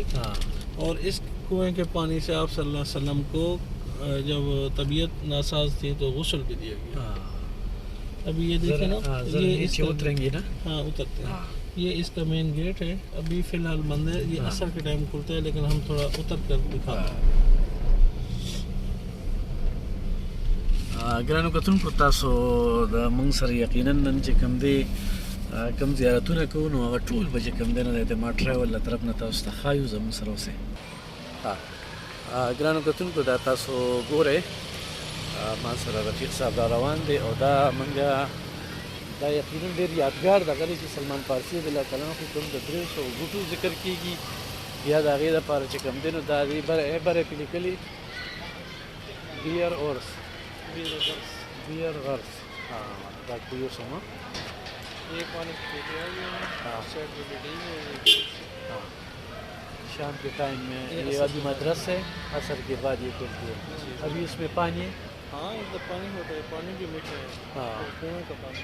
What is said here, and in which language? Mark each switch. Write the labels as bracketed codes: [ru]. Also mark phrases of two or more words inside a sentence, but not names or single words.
[ur] اور اس کنویں کے پانی سے آپ [ar] صلی اللہ علیہ وسلم [ur] کو جب طبیعت ناساز تھی تو غسل بھی دیا گیا. ابھی یہ دیکھیں نا، یہ اتریں گے نا؟ ہاں اترتے ہیں. یہ اس کا مین گیٹ ہے، ابھی فی الحال بند ہے، یہ عصر کے ٹائم کھلتا ہے لیکن ہم تھوڑا اتر کر دکھاتے ہیں. [ps] ګرانو کتونکو تاسو د موږ سره یقینا نن چې کوم دی کوم زیارتونه کوو نو هغه ټول به چې کوم دی نه د اعتماد ټریول له طرف نه تاسو ته ښایو. زموږ سره اوسئ. ګرانو کتونکو دا تاسو ګورئ ما سره رفیق صاحب را روان دی او دا موږ دا یقینا ډېر یادګار دغه دی چې سلمان فارسي [ar] رضی الله تعالی عنه [ps] کوم د 300 بوټو ذکر کېږي یا د هغې دپاره چې کوم دی نو دا دې بره پې لیکلي بیر اورس بیر غرس. دا کوئی سما [ur] یہ پانی شام کے ٹائم میں یہ ابھی مدرس ہے، عصر کے بعد یہ کھلتی ہے. ابھی اس میں پانی ہے؟ ہاں ادھر پانی ہوتا ہے، پانی بھی میٹھا ہے. ہاں کنویں کا پانی.